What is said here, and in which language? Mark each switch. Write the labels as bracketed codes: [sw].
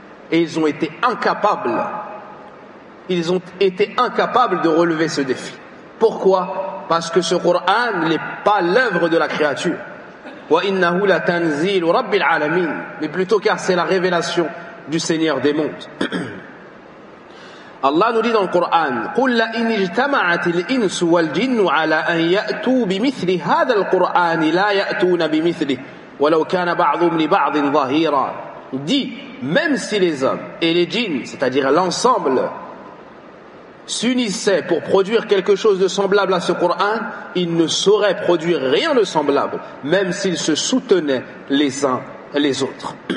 [fr] Et ils ont été incapables. Ils ont été incapables de relever ce défi. Pourquoi ? Parce que ce Coran n'est pas l'œuvre de la créature. [ar] وَإِنَّهُ لَتَنْزِيلُ رَبِّ الْعَالَمِينَ. [fr] Mais plutôt car c'est la révélation du Seigneur des mondes. Allah nous dit dans le Coran, [ar] قُلْ لَإِنِ اجْتَمَعَتِ الْإِنْسُ وَالْجِنُّ عَلَىٰ أَنْ يَأْتُوا بِمِثْلِ هَذَا الْقُرْآنِ لَا يَأْتُونَ بِمِثْلِهِ وَلَوْ كَانَ بَعْضُهُمْ لِبَعْضٍ ظَهِيرًا. [fr] Dit, même si les hommes et les djinns, c'est-à-dire l'ensemble, s'unissaient pour produire quelque chose de semblable à ce Coran, ils ne sauraient produire rien de semblable, même s'ils se soutenaient les uns les autres.